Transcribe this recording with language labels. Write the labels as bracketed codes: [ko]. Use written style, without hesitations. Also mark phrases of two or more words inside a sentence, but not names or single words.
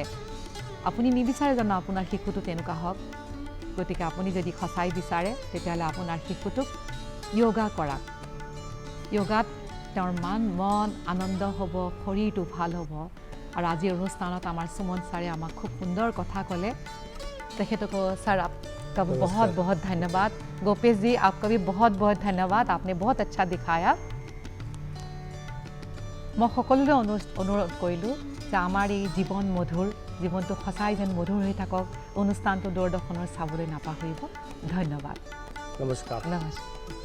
[as] আপুনি নিবিচাৰে জানো আপোনাৰ শিশুটো তেনেকুৱা হওক? গতিকে আপুনি যদি সঁচাই বিচাৰে তেতিয়াহ'লে আপোনাৰ শিশুটোক যোগা কৰাক। যোগাত তেওঁৰ মন আনন্দ হ'ব, শৰীৰটো ভাল হ'ব। আৰু আজিৰ অনুষ্ঠানত আমাৰ সুমন ছাৰে আমাক খুব সুন্দৰ কথা ক'লে। তেখেতকো ছাৰ [hi] आपका बहुत बहुत धन्यवाद। गोपेश जी आपका भी बहुत बहुत धन्यवाद, आपने बहुत अच्छा दिखाया। [as] মই সকলোৰে অনুৰোধ কৰিলোঁ যে আমাৰ এই জীৱন মধুৰ জীৱনটো সঁচাই যেন মধুৰ হৈ থাকক অনুষ্ঠানটো দূৰদৰ্শনৰ চাবলৈ নাপাহৰিব ধন্যবাদ [hi] नमस्कार [as] নমস্কাৰ